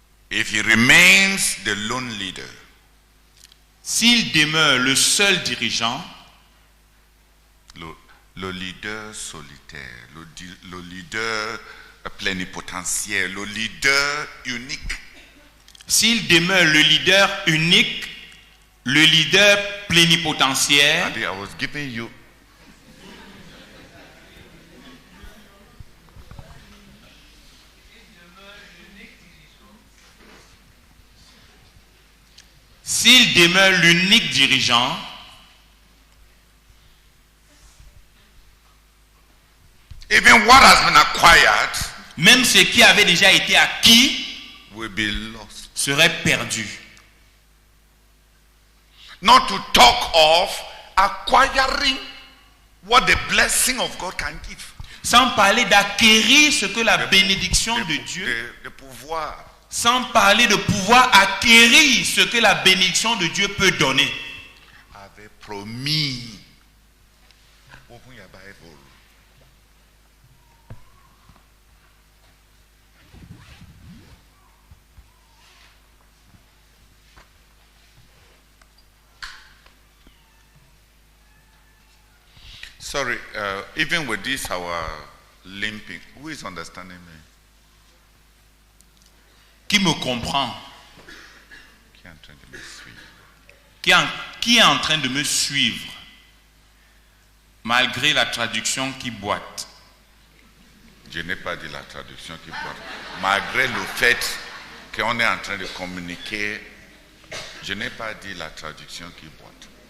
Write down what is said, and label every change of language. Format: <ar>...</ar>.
<en>if he remains the lone leader,</en> <fr>s'il demeure le seul dirigeant, le leader solitaire, le leader plénipotentiaire, le leader unique, s'il demeure le leader unique, le leader plénipotentiaire,</fr> <en>I was giving you</en> <fr>S'il demeure l'unique dirigeant,</fr> <en>even what has been acquired</en> <fr>même ce qui avait déjà été acquis</fr> <en>will be lost.</en> <fr>serait perdu.</fr> <en>Not to talk of acquiring what the blessing of God can give.</en> <fr>Sans parler d'acquérir ce que la bénédiction de Dieu, De pouvoir. sans parler de pouvoir acquérir ce que la bénédiction de Dieu peut donner. Avait promis.</fr> <en>Open your Bible. Sorry, even with this our limping, who is understanding me?</en> <fr>Qui me comprend? Qui est en train de me suivre? Qui est en train de me suivre malgré la traduction qui boite? Je n'ai pas dit la traduction qui boite. Malgré le fait qu'on est en train de communiquer, je n'ai pas dit la traduction qui boite.</fr>